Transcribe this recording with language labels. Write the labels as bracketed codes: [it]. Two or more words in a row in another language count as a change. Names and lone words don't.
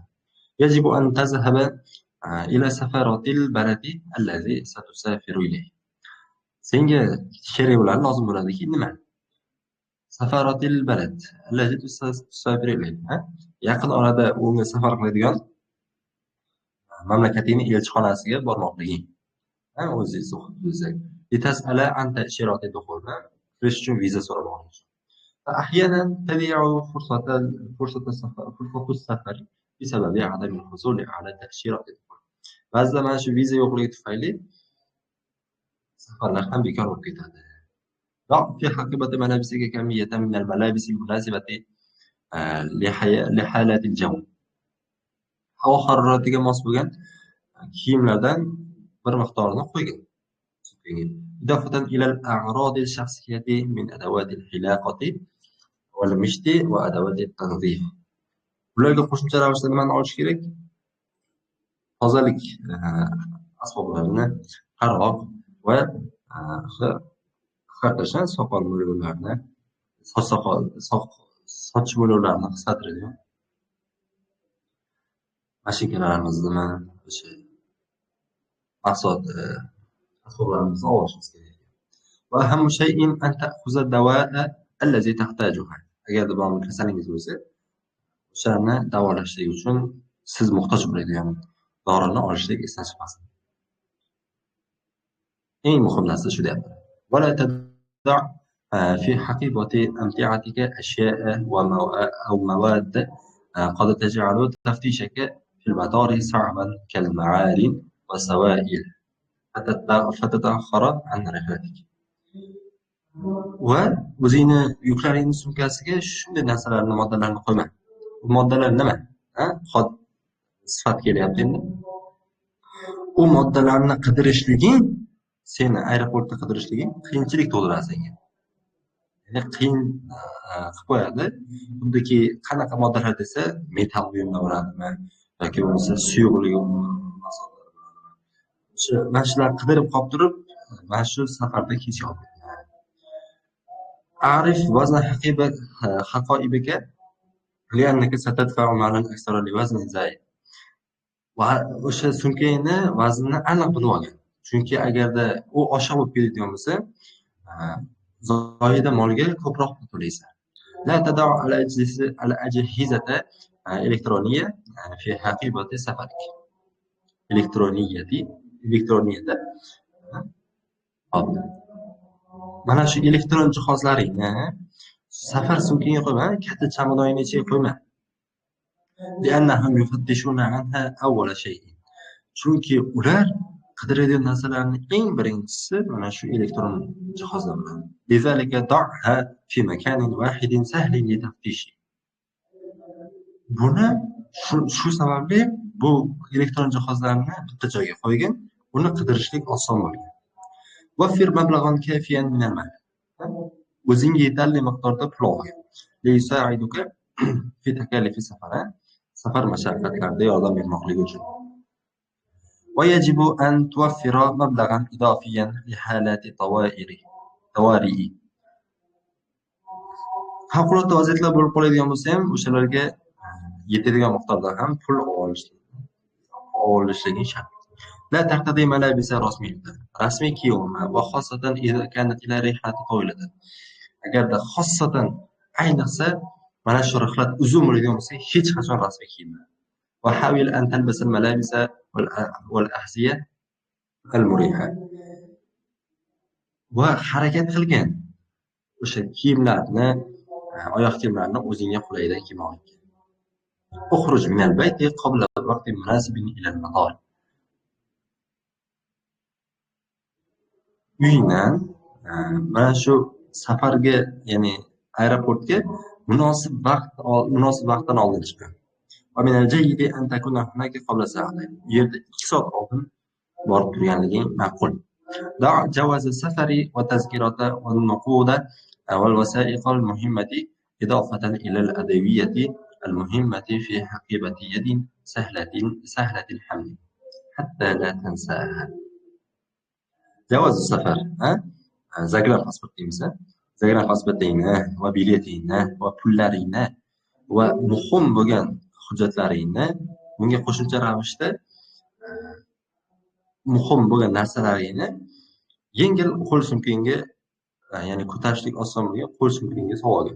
[ar] يجب أن تذهب إلى سفارة البلد الذي ستسافر إليه. [uz] Senga kerak bo'ladi, lozim bo'ladiki, nima? [ar] سفارة البلد الذي تسافر إليه. [uz] Yaqin orada unga safar qiladigan mamlakatingning elchixonasiga bormoqliging. O'zingiz o'qib [ar] لتسأل عن تأشيرة دخول. [uz] Kirish uchun viza so'ramoqchi. [ar] أحيانا تضيع فرصة السفر بسبب عدم الحصول على تأشيرة الدخول. [uz] Ba'zida mana shu viza yo'qligi tufayli safarlar ham bekor bo'lib ketadi. [ar] ضع في حقيبة ملابسك كمية من الملابس المناسبة لحالات الجو. [uz] Havo haroratiga mos bo'lgan kiyimlardan bir miqdorini qo'ygan. [ar] إضافة إلى الأعراض الشخصية من أدوات الحلاقة والمشط وأدوات التنظيف. [uz] Bularga qo'shimcha ravishda nimani olish kerak? Tozalik asboblarini, qaroq va soqol mo'ylovlarini, soch mo'ylovlarini qisqartiradigan mashinalarimizni, o'sha mahsulot asboblarimizni olishimiz kerak. [ar] وأهم شيء أن تأخذ الدواء الذي تحتاجه. [uz] Agarda biron kasalingiz bo'lsa, o'shani davolashlik uchun siz muhtoj bo'ladigan dorini olishlik esdan chiqmasin. Eng muhim narsa shu deyapti. [ar] ولا تدع في حقيبة أمتعتك أشياء أو مواد قد تجعل تفتيشك في المطار صعبا كالمعادن والسوائل فتتأخر عن رحلتك. [uz] va o'zingni yuklaringni sumkasiga shunday narsalarni, moddalarni qo'yma. Bu moddalar nima? Ha? Sifat kelyapti endi. U moddalarni qidirishliging, seni aeroportda qidirishliging qiyinchilik tug'diradi senga. Ya'ni qiyin qilib qo'yadi. Xuddiki qanaqa moddalar desa, metall buyumlar bo'ladimi yoki bo'lmasa suyuqlik mana shular qidirib qolib turib, mana shu safarda kech qoldi. [ar] أعرف وزن حقائبك لأنك ستدفع مالا أكثر لوزن زايد. [uz] Va o'sha sumkangni vaznini aniq bilib olgan. Chunki agarda u osha bo'lib ketadigan bo'lsa, zoyida molga ko'proq pul to'laysan. [ar] لا تدع الأجهزة الإلكترونية في حقيبة سفرك. [uz] Elektroniyada mana shu elektron jihozlaringni safar sumkangga qo'yma, katta chamadoningni ichiga qo'yma. [ar] لأنهم يفتشون عنها أول شيء. [uz] Chunki ular qidiradigan narsalarning eng birinchisi mana shu elektron jihozlar bilan. [ar] لذلك ضعها في مكان واحد سهل لتفتيشه. [uz] Buni shu sababli bu elektron jihozlarni bitta joyga qo'ygin, uni qidirishlik oson bo'lgan. [ar] وفر مبلغا كافيا من المال. [uz] O'zingga yetarli miqdorda pul olgin. [ar] ليساعدك في تكاليف السفر [uz] mashaqqatlarida yordam bermoqligi uchun. [ar] ويجب أن توفر مبلغا إضافيا لحالات طوارئ. [uz] Favqulodda vaziyatlar bo'lib qoladigan bo'lsa ham, o'shalarga yetadigan miqdorda ham pul olishligi shart. [ar] لا ترتدي ملابس رسمية. [uz] Rasmiy kiyimni va xosatan [ar] إذا كانت إلى رحلة طويلة. [uz] Agarda xosatan ayniqsa mana shu rihlat uzun bo'ladigan bo'lsa, hech qachon rasmiy kiyinma. [ar] وحاول أن تلبس الملابس والأحذية المريحة. [uz] Va harakat qilgan o'sha kiyimlarni, oyoq kiyimlarini o'zingga qulaydan kiymoqlik. [ar] اخرج من البيت قبل وقت مناسب إلى المطار. [uz] Uyingdan mana shu safarga, ya'ni aeroportga munosib vaqtdan oldin chiqing. [ar] ومن الجيد أن تكون هناك قبل ساعتين. [uz] yerda 2 soat oldin borib turganliging ma'qul. [ar] ضع جواز السفر والتذكرة والنقود والوثائق المهمة إضافة إلى الأدوية المهمة في حقيبة يد سهلة الحمل حتى لا تنساها. جواز السفر [uz] zagram pasportingni, zagram pasportingni va biletingni va pullaringni va muhim bo'lgan hujjatlaringni bunga qo'shimcha ravishda muhim bo'lgan narsalaringni yengil qo'l sumkangga, ya'ni ko'tarishlik oson bo'lgan qo'l sumkangga solgin.